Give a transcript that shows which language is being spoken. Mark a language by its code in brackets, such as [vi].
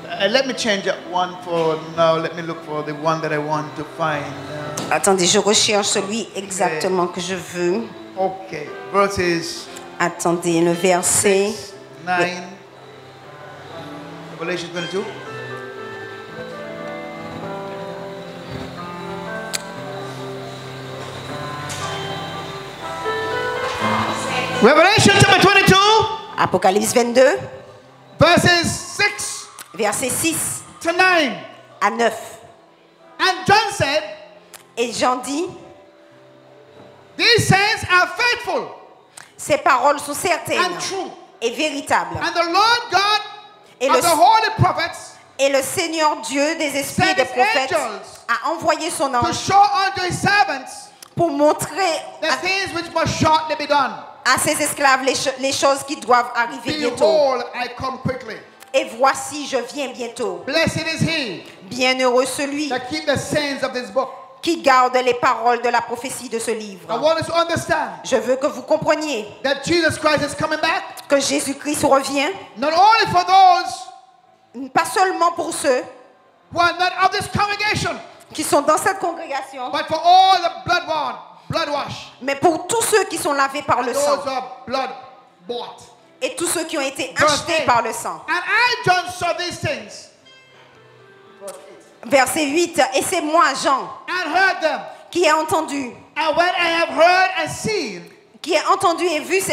[en] Let me change that one for now. Let me look for the one that I want to find. [fr] Attendez, je recherche celui exactement que je veux. [en] Okay. Verses [fr] Attendez, le verset. [en] 9. Revelation 22. Revelation chapter 22, [fr] Apocalypse 22. [en] verses 6 [fr] Verset 6 [en] to 9. [fr] à 9. [en] And John said, [fr] Et Jean dit, [en] these sayings are faithful [fr] ces paroles sont certaines [en] and true. [fr] et véritables. [en] And the Lord God [fr] Et [en] of [fr] le, [en] the holy prophets [fr] et le Seigneur Dieu des esprits [en] sent [fr] des [en] his [fr] prophètes [en] angels [fr] a envoyé son [en] to [fr] ange [en] show unto his servants [fr] pour montrer [en] the things which must shortly be done. [fr] à ses esclaves les choses qui doivent arriver bientôt. [en] Behold, I come quickly. [fr] Et voici, je viens bientôt. [en] Blessed is he [fr] Bienheureux celui [en] that keep the sayings of this book. [fr] qui garde les paroles de la prophétie de ce [en] I [fr] livre. [en] want us to understand [fr] Je veux que vous compreniez [en] that Jesus Christ is coming back, [fr] que Jésus-Christ revient, [en] not only for those [fr] pas seulement pour ceux [en] who are not of this congregation, [fr] qui sont dans cette congrégation, [en] but for all the blood wash, [fr] mais pour tous ceux qui sont lavés par le sang [en] those who are blood bought. [fr] et tous ceux qui ont été [en] Verse [fr] achetés [en] 8. [fr] par le sang. [en] And I, John, saw these things [fr] Verset 8. Et c'est moi, Jean, [en] and heard them. [fr] qui ai entendu, [en] And when I have heard and seen, [fr] qui ai entendu et vu ces